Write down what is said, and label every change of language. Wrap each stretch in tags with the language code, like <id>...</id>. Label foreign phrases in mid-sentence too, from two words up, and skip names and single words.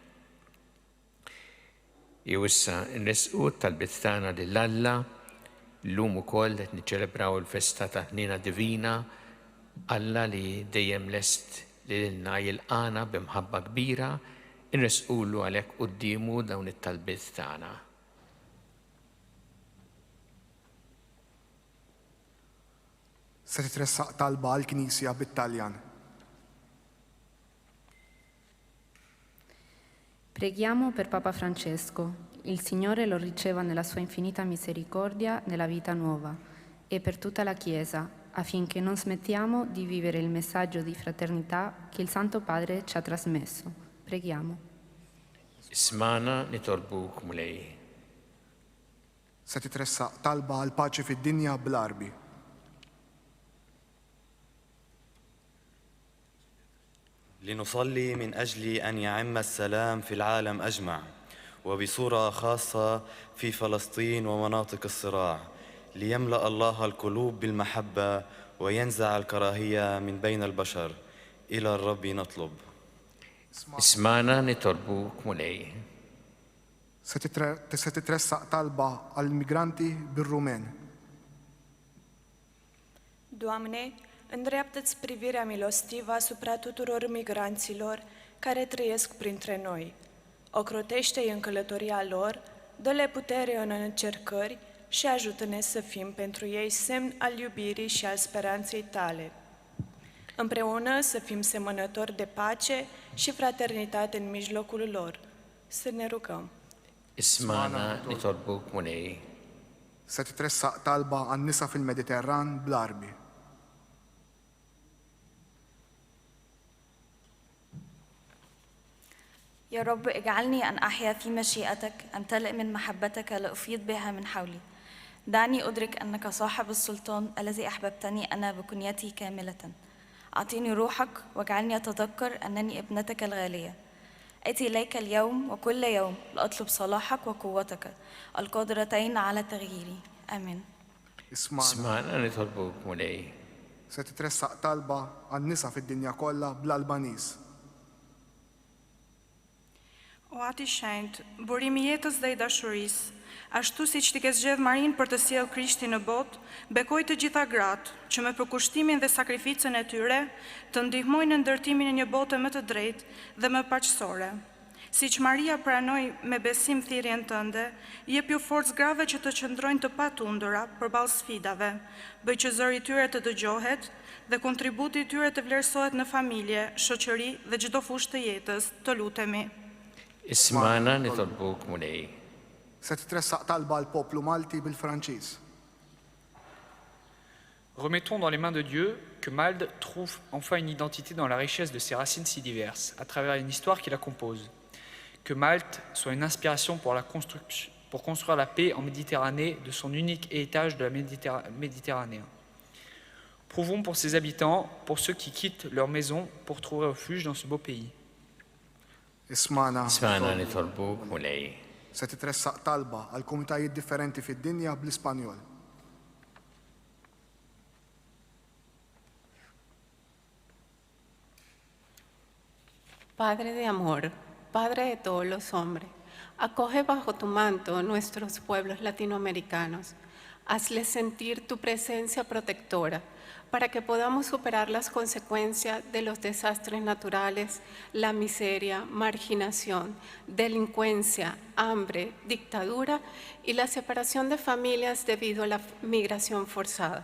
<mt>Jew issa nresqu tal-bit tagħna lil Alla llum ukoll qed niċċelebraw il-festa ta' Ħnina Divina Alla li dejjem lest lilna jilqana b'imħabba kbira inresqulu għalhekk qudiemu dawn it-talbiet tagħna. Se titressaq talba għall-Knisja bit-Taljan.</mt> <it>Preghiamo per Papa Francesco. Il Signore lo riceva nella sua infinita misericordia nella vita nuova e per tutta la Chiesa, affinché non smettiamo di vivere il messaggio di fraternità che il Santo Padre ci ha trasmesso. Preghiamo.</it> <mt>Ismana nitolbuk mulej. Se titressaq talba għall-paċi fid-dinja bl-Arbi.</mt> <ar>لنصلي من أجل أن يعم السلام في العالم أجمع وبصورة خاصة في فلسطين ومناطق الصراع ليملأ الله القلوب بالمحبة وينزع الكراهية من بين البشر. إلى الرب نطلب.</ar> <mt>Ismagħna nitolbuk mulej. Se titressaq talba għall-migranti bir-Rumen.</mt> <ro>Doamne, îndreaptă-ți privirea milostivă asupra tuturor migranților care trăiesc printre noi. Ocrotește-i în călătoria lor, dă-le putere în încercări și ajută-ne să fim pentru ei semn al iubirii și al speranței tale. Împreună să fim semănători de pace și fraternitate în mijlocul lor. Să ne rugăm.</ro> <mt>Ismagħna nitolbuk Mulej. Se titressaq talba għan-nisa fil-Mediterran bl-arbi.</mt> <ar>يا رب اجعلني أن أحيا في مشيئتك، أمتلئ من محبتك لأفيض بها من حولي. دعني أدرك أنك صاحب السلطان الذي أحببتني أنا بكنيتي كاملة. أعطيني روحك واجعلني أتذكر أنني ابنتك الغالية. أتي إليك اليوم وكل يوم لأطلب صلاحك وقوتك القادرتين على تغييري. آمين.</ar> <mt>Ismagħna nitolbuk Mulej. Se titressaq talba għan-nisa fid-dinja kollha bl-Albaniż.</mt> <sq>O Ati Shenjt, burimi i jetës dhe i dashurisë, ashtu siç ti ke zgjedh Marinë për të sjellë Krishtin në botë, bekoj të gjitha gratë që me përkushtimin dhe sakrificën e tyre të ndihmojnë në ndërtimin e një bote më të drejtë dhe më paqësore. Siç Maria pranoi me besim thirrjen tënde, jep ju forcë grave që të qëndrojnë të patundura përballë sfidave, bëj që zëri i tyre të dëgjohet dhe kontributi i tyre të vlerësohet në familje, shoqëri dhe çdo fushë të jetës. Të lutemi.</sq> <mt>Ismagħna nitolbuk Mulej. Se titressaq talba għall-poplu Malti bil-Franċiż.</mt> <fr>Remettons dans les mains de Dieu que Malte trouve enfin une identité dans la richesse de ses racines si diverses, à travers une histoire qui la compose. Que Malte soit une inspiration pour construire la paix en Méditerranée de son unique héritage de la Méditerranée. Prouvons pour ses habitants, pour ceux qui quittent leur maison pour trouver refuge dans ce beau pays.</fr> <mt>Ismana nitolbuk مولاي. Se titressaq talba għal komunitajiet differenti fid-dinja bl-Ispanjol.</mt> <es>Padre de amor, Padre de todos los hombres, acoge bajo tu manto nuestros pueblos latinoamericanos. Hazles sentir tu presencia protectora para que podamos superar las consecuencias de los desastres naturales, la miseria, marginación, delincuencia, hambre, dictadura y la separación de familias debido a la migración forzada.</es>